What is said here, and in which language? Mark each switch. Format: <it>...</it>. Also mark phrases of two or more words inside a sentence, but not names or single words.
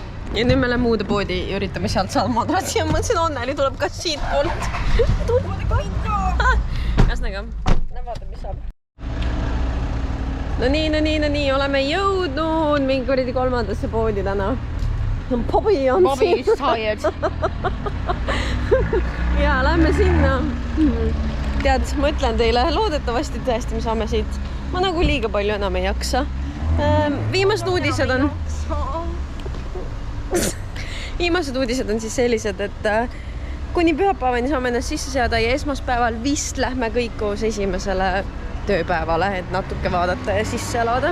<et>Ja nüüd me läheme uude poodi ja üritame sealt saada madratsi ja mõtlesin, Anneli tuleb ka siit poolt. Ühesõnaga, vaata, mis saab. No nii, oleme jõudnud mingi kuradi 3. poodi täna. Bobby on</et> <en>Bobby is tired.</en> <et>Ja lähme sinna. Tead, ma ütlen teile, loodetavasti tõesti me saame siit. Ma nagu liiga palju enam ei jaksa. Viimased uudised on siis sellised, et kuni pühapäevani saame ennast sisse seada ja esmaspäeval vist lähme kõik koos esimesele tööpäevale, et natuke vaadata ja sisse elada.</et>